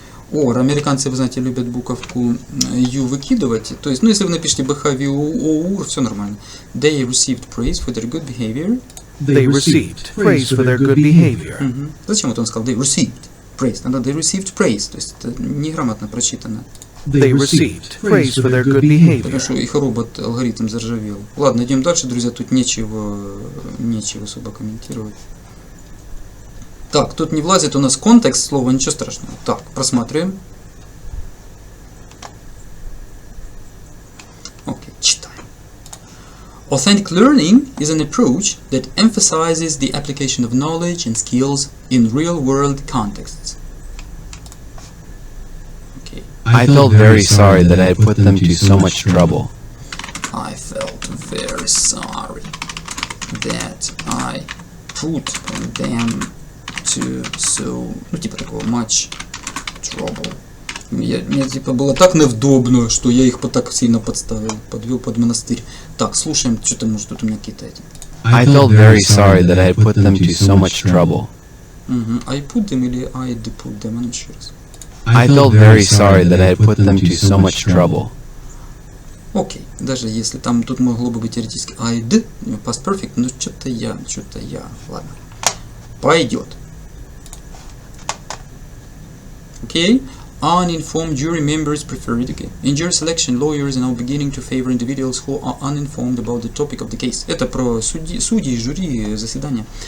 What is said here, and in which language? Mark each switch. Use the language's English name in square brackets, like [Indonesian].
[Russian] Американцы, вы знаете, любят буковку U выкидывать. То есть, если вы напишите behavior, все нормально. [English] They received praise for their good behavior. They received praise for their good behavior. [Russian] Зачем он сказал [English] they received praise? [Russian] Надо [English] they received praise. [Russian] То есть, это неграмотно прочитано. [English] They received praise for their good behavior. [Russian] Потому что их робот-алгоритм заржавел. Ладно, идем дальше, друзья. Тут нечего особо комментировать. Так, тут не влазит у нас контекст слова, ничего страшного. Так, просматриваем. Окей, читаем. [English] Authentic learning is an approach that emphasizes the application of knowledge and skills in real-world contexts. Okay. I felt very sorry that I put them to so much trouble. I felt very sorry that I put them to so, [Russian] такого [English] much trouble. [Russian] Мне было так невдобно, что я их так сильно подвел под монастырь. Так, слушаем, что-то может тут у меня какие-то эти. [English] I felt very sorry that I put them to so much trouble. I put them [Russian] или [English] I put them, [Russian] еще раз. [English] I felt very sorry that I put them to so much trouble. [Russian] Окей, даже если там тут могло бы быть теоретически [English] I did, [Russian] past perfect, но что-то я, ладно. Пойдет. [English] Okay. Uninformed jury members preferred. Okay. In jury selection, lawyers are now beginning to favor individuals who are uninformed about the topic of the case. [Russian] Это про судьи, жюри, заседания.